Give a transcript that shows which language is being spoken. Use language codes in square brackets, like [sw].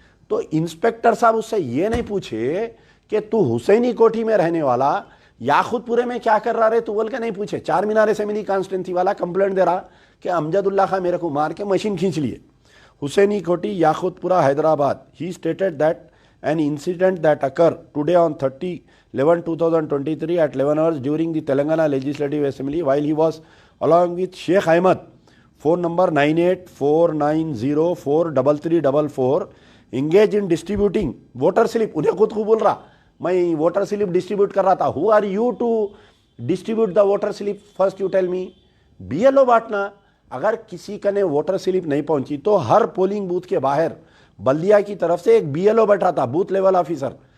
[hi] तो इंस्पेक्टर साहब उससे ये नहीं पूछे कि तू हुसैनी कोठी में रहने वाला याखुतपुरे में क्या कर रहा रे तू बोल के नहीं पूछे। चार मीनार असेंबली कॉन्स्टिट्यूंसी वाला कंप्लेंट दे रहा कि अमजदुल्ला खां मेरे को मार के मशीन खींच लिए। हुसैनी कोठी याखुतपुरा हैदराबाद। [en] He stated that an incident that occurred today on 30/11/2023 at 11 hours during the Telangana Legislative Assembly while he was along with Sheikh Ahmed, phone number 9849043344, engaged in distributing voter slip. [hi] उन्हें खुद को बोल रहा मैं वोटर स्लिप डिस्ट्रीब्यूट कर रहा था. [en] Who are you to distribute the voter slip? First you tell me. BLO बांटना. [hi] अगर किसी का ने वोटर स्लिप नहीं पहुंची तो हर पोलिंग बूथ के बाहर बल्दिया की तरफ से एक बीएलओ बैठा था, बूथ लेवल ऑफिसर.